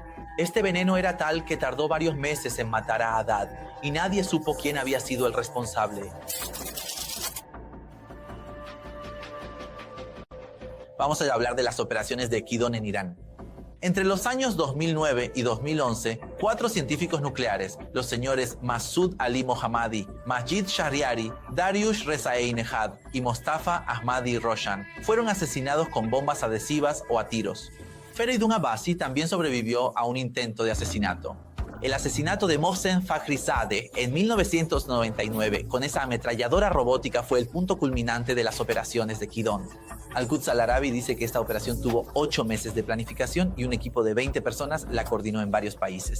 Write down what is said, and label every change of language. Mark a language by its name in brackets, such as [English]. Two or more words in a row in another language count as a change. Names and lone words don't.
[Spanish] Este veneno era tal que tardó varios meses en matar a Haddad, y nadie supo quién había sido el responsable. Vamos a hablar de las operaciones de Kidon en Irán. Entre los años 2009 y 2011, 4 científicos nucleares, los señores Masood Ali Mohammadi, Majid Shahriari, Dariush Rezaei-Nejad y Mostafa Ahmadi Roshan, fueron asesinados con bombas adhesivas o a tiros. Feridun Abbasi también sobrevivió a un intento de asesinato. El asesinato de Mohsen Fakhrizadeh en 1999 con esa ametralladora robótica fue el punto culminante de las operaciones de Kidon. Al-Quds Al-Arabi dice que esta operación tuvo 8 meses de planificación y un equipo de 20 personas la coordinó en varios países.